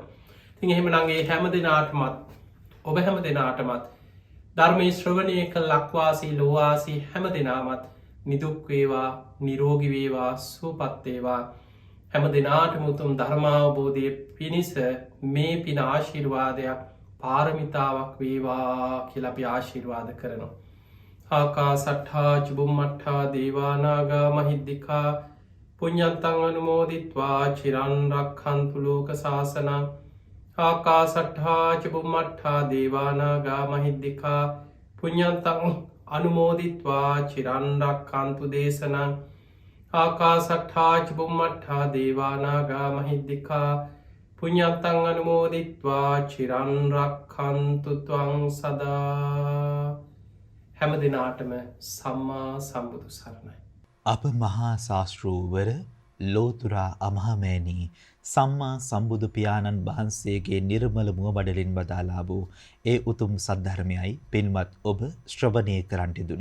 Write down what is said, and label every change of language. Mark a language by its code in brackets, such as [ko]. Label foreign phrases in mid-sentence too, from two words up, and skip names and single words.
[si] තින් එහෙම නගේ හැම දෙනාටමත් ඔබ හැම දෙනාටමත් ධර්මය ශ්‍රවණය කළ ලක්වාසී ලෝවාසී හැම දෙනාමත් නිදුක්වේවා නිරෝගිවේවා සූපත්තේවා හැම දෙනාටම උතුම් ධර්මාවබෝධය පිණිස මේ පින ආශිර්වාදයක් පාරමිතාවක් වේවා කියලපි ආශිර්වාද කරනවා. [pi] ආකා සට්හා චුබුම්මට්හා දේවානාගා මහිද්දිකා පුඤ්ඤන්තං අනුමෝදිත්වා චිරන්රක්ඛන්තු ලෝක සාසනං. ආකා සට්හා චුබුම්මට්හා දේවානාගා මහිද්දිකා පුඤ්ඤන්තං අනුමෝදිත්වා චිරන්රක්ඛන්තු දේශනං. ආකා සට්හා චුබුම්මට්හා දේවානාගා මහිද්දිකා පුඤ්ඤන්තං අනුමෝදිත්වා චිරන්රක්ඛන්තු ත්වං සදා. [si] හැම දිනාටම සම්මා සම්බුදු සරණයි. අප මහා ශාස්ත්‍රූවර ලෝතුරා අමහමෑණී සම්මා සම්බුදු පියාණන් වහන්සේගේ නිර්මල මුවබඩලින් වදාලා වූ ඒ උතුම් සද්ධර්මයයි පින්වත් ඔබ ශ්‍රවණය කරන්ට දුනි.